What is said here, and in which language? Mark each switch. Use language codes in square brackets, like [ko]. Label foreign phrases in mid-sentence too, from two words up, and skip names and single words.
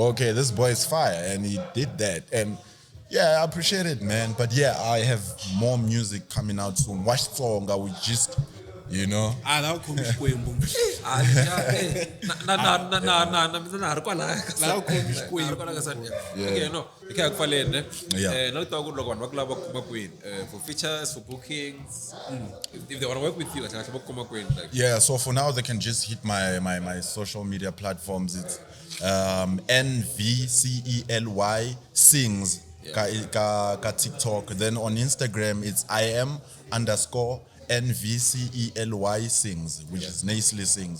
[en] Okay, this boy is fire, and he did that. And yeah, I appreciate it, man. But yeah, I have more music coming out soon. Xitsonga, we just, you know. Now come Xikwembu. Okay, no. Okay, akufanele. Yeah. Now talk [ts] loko vanhu va kulava ku kuma kwini. [en] For features, for bookings. If they want to work with you, like [ts] va kuma kwini [en] like. Yeah, so for now they can just hit my social media platforms. It's Nvcely Sings ka TikTok. Then on Instagram it's IM_NVCELY Sings, which is Nvcely Sings.